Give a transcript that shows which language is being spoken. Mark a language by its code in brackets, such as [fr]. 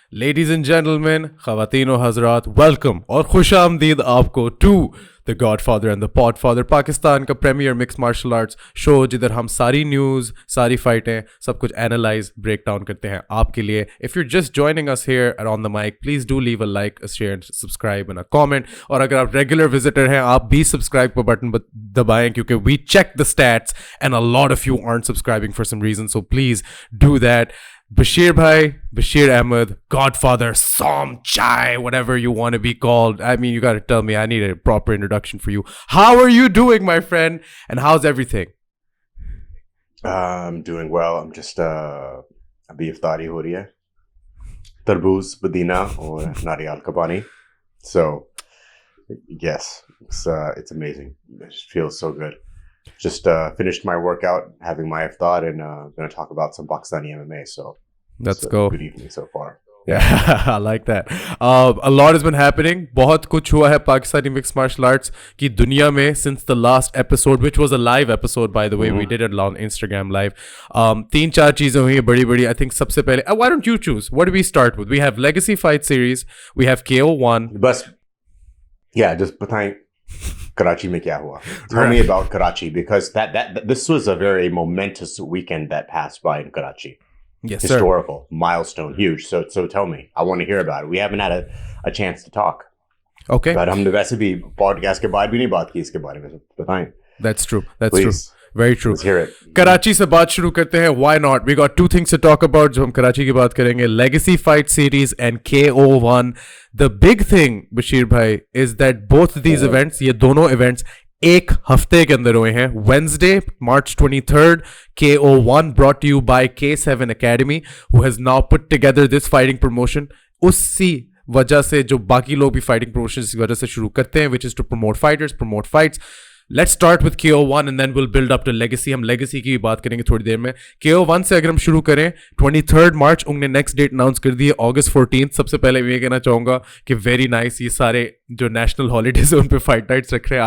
[en] Ladies and gentlemen, [hi] ख़वातीन और हज़रात, welcome और खुश आमदीद आपको [en] to the Godfather and the Podfather, [hi] Pakistan का premiere mix martial arts show, जिधर हम सारी न्यूज़, सारी फाइटें, सब कुछ एनालाइज, ब्रेक डाउन करते हैं आपके लिए. [en] If you just joining us here on the mic, please do leave a like, a share, subscribe and a comment. [hi] और अगर आप रेगुलर विजिटर हैं, आप भी सब्सक्राइब का बटन दबाएं, क्योंकि [en] We check the stats and a lot of you aren't subscribing for some reason, so please do that. Bashir bhai, Bashir Ahmad, Godfather, Som Chai, whatever you want to be called. I mean, you got to tell me. I need a proper introduction for you. How are you doing, my friend? And how's everything? I'm doing well. I'm just [hi] अभी इफ्तारी हो रही है, तरबूज, पुदीना और नारियल का पानी. [en] So yes, it's amazing. It just feels so good. Just finished my workout, having my iftar, and going to talk about some Pakistani MMA. So let's go. Good evening so far. Yeah, I like that. A lot has been happening. [hi] बहुत कुछ हुआ है Pakistani [en] mixed martial arts [hi] की दुनिया में [en] since the last episode, which was a live episode, by the way. We did it on Instagram live. [hi] तीन चार चीजें हुई हैं बड़ी बड़ी. [en] I think [hi] सबसे पहले, [en] why don't you choose? What do we start with? We have Legacy Fight Series. We have KO1. [hi] बस, [en] yeah, just [hi] बताएं Karachi में क्या हुआ. [en] Tell me about Karachi, because that this was a very momentous weekend that passed by in Karachi. Yes, historical sir. milestone, huge. So tell me, I want to hear about it. We haven't had a chance to talk. Okay. [hi] But हमने वैसे भी podcast के बाद भी नहीं बात की इसके बारे में. बताएं. [en] That's true. That's Please. true. Very true. Let's hear it. [hi] Karachi से बात शुरू करते हैं. [en] Why not? We got two things to talk about [hi] जो हम कराची की बात करेंगे. [en] Legacy Fight Series and KO1. The big thing, Bashir bhai, is that both these events, [hi] ये दोनों events एक हफ्ते के अंदर हुए हैं. [en] Wednesday, March 23rd, KO1 brought to you by K7 Academy, who has now put together this fighting promotion. [hi] उसी वजह से जो बाकी लोग भी fighting promotions की वजह से शुरू करते हैं, [en] which is to promote fighters, promote fights. Let's start with KO1 and then we'll build up to Legacy. [hi] हम Legacy की बात करेंगे थोड़ी देर में. KO1 से अगर हम शुरू करें, 23rd March उन्होंने नेक्स्ट डेट अनाउंस कर दी है, August 14th. सबसे पहले मैं ये कहना चाहूँगा कि [en] very nice, [hi] ये सारे जो नेशनल हॉलीडेज है उन पे फाइट नाइट्स रख रहे हैं.